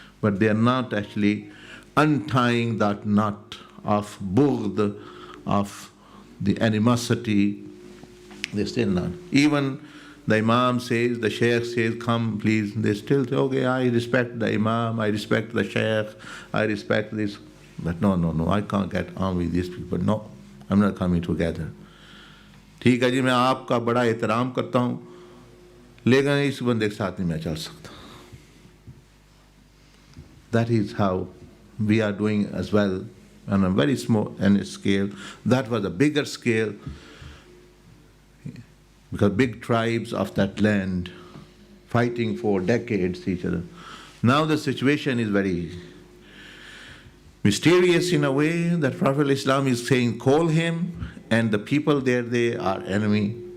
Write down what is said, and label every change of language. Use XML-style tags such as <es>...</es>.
<en>But they are not actually untying that knot of bughd, of the animosity. They're still not. Even the Imam says, the Shaykh says, come please. They still say, okay, I respect the Imam, I respect the Shaykh, I respect this. But no, I can't get on with these people. No, I'm not coming together.</en> <hi>ठीक है जी, मैं आपका बड़ा एहतराम करता हूँ, लेकिन इस बंदे के साथ नहीं मैं चल सकता.</hi> <en>That is how we are doing as well, on a very small scale. That was a bigger scale, because big tribes of that land fighting for decades each other. Now the situation is very mysterious in a way that Prophet Islam is saying, call him, and the people there, they are enemy.</en>